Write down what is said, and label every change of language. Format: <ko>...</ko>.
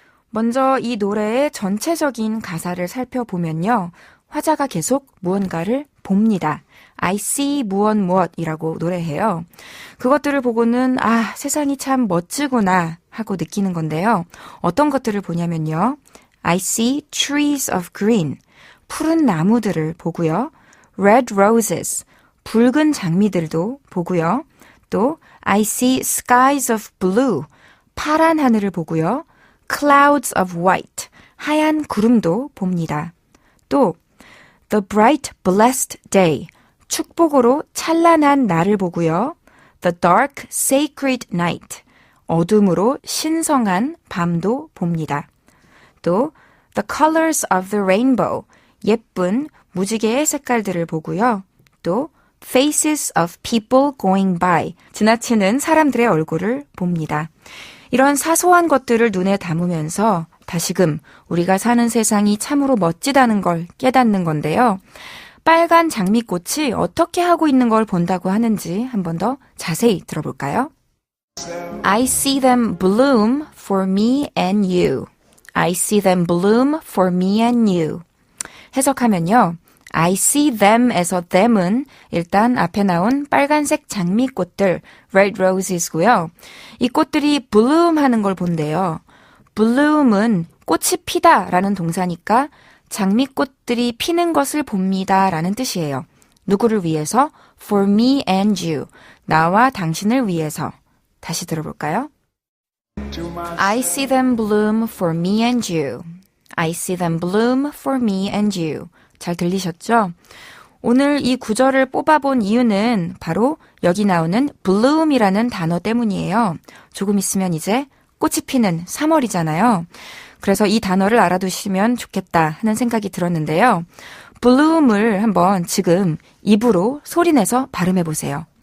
<ko>먼저 이 노래의 전체적인 가사를 살펴보면요. 화자가 계속 무언가를 봅니다. I see 무엇이라고 노래해요. 그것들을 보고는 아, 세상이 참 멋지구나 하고 느끼는 건데요. 어떤 것들을 보냐면요.</ko> <en>I see trees of green, 푸른 나무들을 보고요.</en> <ko>Red roses, 붉은 장미들도 보고요.</ko> <en>또 I see skies of blue, 파란 하늘을 보고요.</en> <ko>Clouds of white, 하얀 구름도 봅니다. 또 The bright blessed day, 축복으로 찬란한 날을 보고요. The dark sacred night, 어둠으로 신성한 밤도 봅니다. 또 The colors of the rainbow, 예쁜 무지개의 색깔들을 보고요. 또 Faces of people going by, 지나치는 사람들의 얼굴을 봅니다. 이런 사소한 것들을 눈에 담으면서 다시금 우리가 사는 세상이 참으로 멋지다는 걸 깨닫는 건데요. 빨간 장미꽃이 어떻게 하고 있는 걸 본다고 하는지 한 번 더 자세히 들어볼까요?</ko> <en>I see them bloom for me and you. I see them bloom for me and you.</en> <ko>해석하면요. I see them에서 them은 일단 앞에 나온 빨간색 장미꽃들, red roses고요. 이 꽃들이 bloom 하는 걸 본대요. bloom은 꽃이 피다 라는 동사니까 장미꽃들이 피는 것을 봅니다 라는 뜻이에요. 누구를 위해서? For me and you. 나와 당신을 위해서. 다시 들어볼까요?</ko> <en>I see them bloom for me and you. I see them bloom for me and you.</en> <ko>잘 들리셨죠? 오늘 이 구절을 뽑아본 이유는 바로 여기 나오는 bloom이라는 단어 때문이에요. 조금 있으면 이제 꽃이 피는 3월이잖아요. 그래서 이 단어를 알아두시면 좋겠다 하는 생각이 들었는데요. bloom을 한번 지금 입으로 소리내서 발음해보세요.</ko>